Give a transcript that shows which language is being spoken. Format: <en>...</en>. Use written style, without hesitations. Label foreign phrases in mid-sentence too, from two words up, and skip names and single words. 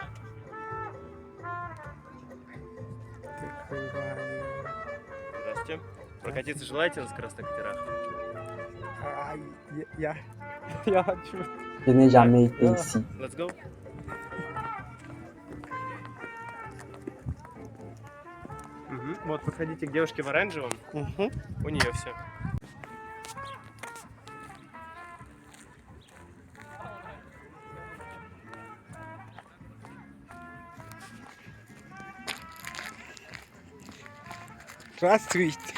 <ru>Здравствуйте. Прокатиться желаете на скоростных катерах? Я хочу.</ru> <fr>Je n'ai jamais été ici.</fr> <en>Let's go.</en> <ru>Вот, подходите к девушке в оранжевом. У нее все. Здравствуйте.</ru>